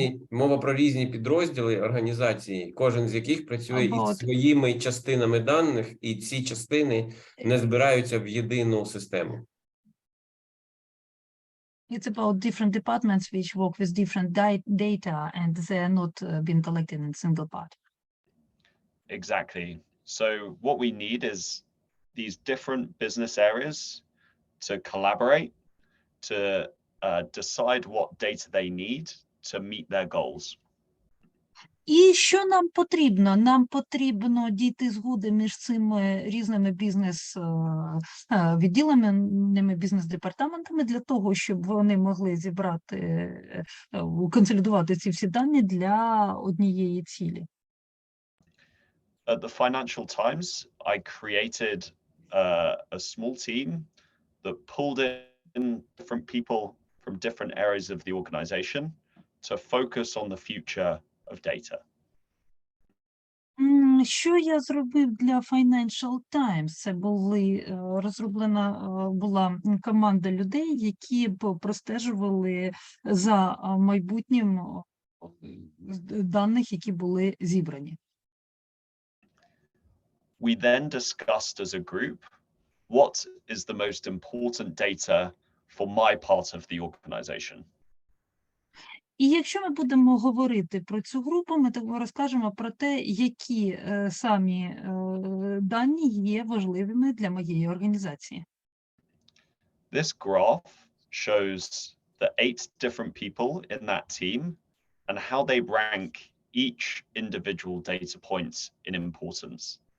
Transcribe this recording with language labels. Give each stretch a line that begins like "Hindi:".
Ukrainian: Мова про різні підрозділи організації, кожен з яких працює із своїми частинами даних, і ці частини не збираються в єдину систему.
English: It's about different departments which work with different data and they are not being collected in a single part. Exactly. So what we need is these different business areas to collaborate, to decide what data they need to meet their goals.
Ukrainian: І що нам потрібно? Нам потрібно дійти згоди між цими різними бізнес-відділеннями, бізнес-департаментами для того, щоб вони могли зібрати, консолідувати ці всі дані для однієї цілі.
English: At the Financial Times, I created a small team that pulled in different people from different areas of the organization to focus on the future of data.
Ukrainian: Що я зробив для Financial Times? Це була команда людей, які б простежували за майбутнім даних, які були зібрані.
English: We then discussed as a group what is the most important data for my part of the organization.
Ukrainian: І якщо ми будемо говорити про цю групу, ми розкажемо про те, які самі дані є важливими для моєї організації.
English: This graph shows the 8 different people in that team and how they rank each individual data points in importance.